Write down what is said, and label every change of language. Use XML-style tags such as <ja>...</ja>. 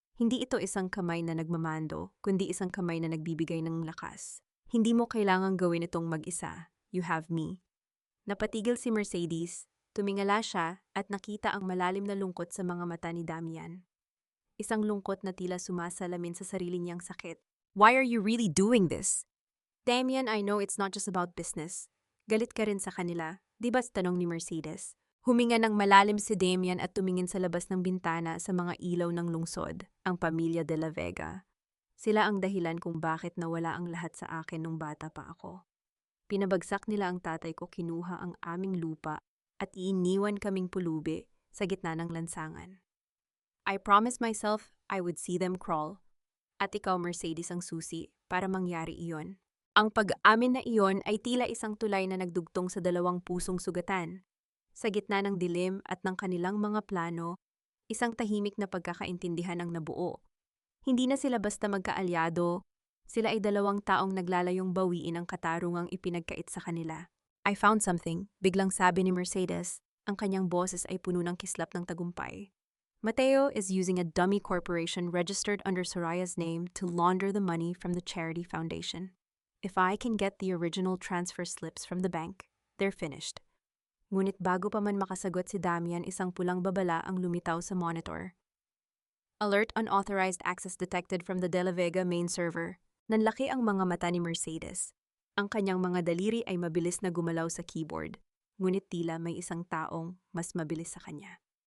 <tl>Hindi ito isang kamay na nagmamando, kundi isang kamay na nagbibigay ng lakas. "Hindi mo kailangang gawin itong mag-isa.</tl> <en>You have me."</en> <tl>Napatigil si Mercedes, tumingala siya at nakita ang malalim na lungkot sa mga mata ni Damian. Isang lungkot na tila sumasalamin sa sarili niyang sakit.</tl> <en>"Why are you really doing this?" "Damian, I know it's not just about business.</en> <tl>Galit ka rin sa kanila, di ba?" tanong ni Mercedes. Huminga ng malalim si Damian at tumingin sa labas ng bintana sa mga ilaw ng lungsod, ang pamilya de la Vega. "Sila ang dahilan kung bakit nawala ang lahat sa akin nung bata pa ako. Pinabagsak nila ang tatay ko, kinuha ang aming lupa at iiniwan kaming pulubi sa gitna ng lansangan.</tl> <en>I promised myself I would see them crawl.</en> <tl>At ikaw, Mercedes, ang susi para mangyari iyon." Ang pag-amin na iyon ay tila isang tulay na nagdugtong sa dalawang pusong sugatan. Sa gitna ng dilim at ng kanilang mga plano, isang tahimik na pagkakaintindihan ang nabuo. Hindi na sila basta magkaalyado, sila ay dalawang taong naglalayong bawiin ang katarungang ipinagkait sa kanila.</tl> <en>"I found something,"</en> <tl>biglang sabi ni Mercedes. Ang kanyang boses ay puno ng kislap ng tagumpay.</tl> <en>"Mateo is using a dummy corporation registered under Soraya's name to launder the money from the charity foundation. If I can get the original transfer slips from the bank, they're finished."</en> <tl>Ngunit bago pa man makasagot si Damian, isang pulang babala ang lumitaw sa monitor.</tl> <en>"Alert, unauthorized access detected from the De La Vega main server."</en> <tl>Nanlaki ang mga mata ni Mercedes. Ang kanyang mga daliri ay mabilis na gumalaw sa keyboard, ngunit tila may isang taong mas mabilis sa kanya.</tl>